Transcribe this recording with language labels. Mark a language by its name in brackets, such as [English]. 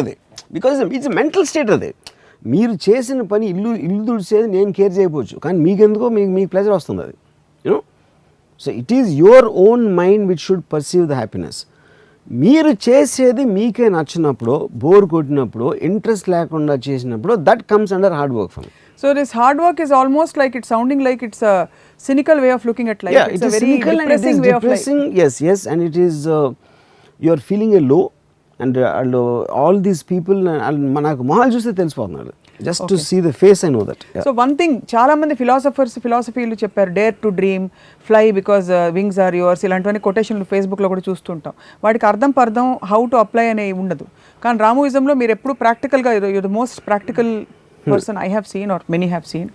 [Telugu] అది [English] Because it's mental state. [Telugu] అది మీరు చేసిన పని ఇల్లు తుడిచేది నేను కేర్ చేయకపోవచ్చు, కానీ మీకెందుకో మీకు ప్లెజర్ వస్తుంది. [English] అది you know, so it is your own mind which should perceive the happiness. [Telugu] మీరు చేసేది మీకే నచ్చినప్పుడు, బోర్ కొట్టినప్పుడు, ఇంట్రెస్ట్ లేకుండా చేసినప్పుడు, [English] That comes under hard work for me. So this hard work is almost like it's sounding like it's a cynical way of looking at life. Yeah, it's a very depressing way of life. Yes, and it is you are feeling a low, and all these people, [Telugu] manaku mahal chuste telisipotunnadu. [English] Just to see the face, I know that. So one thing, [Telugu] చాలా మంది ఫిలాసఫీలు చెప్పారు, [English] dare to dream, fly because wings are yours, [Telugu] ఇలాంటివన్నీ కొటేషన్లు ఫేస్బుక్లో కూడా చూస్తుంటాం. వాటికి అర్థం [English] how to apply [Telugu] అనే ఉండదు. కానీ రామోయిజంలో మీరు ఎప్పుడు ప్రాక్టికల్గా, [English] you're the most practical person I have seen [Telugu] are many have seen.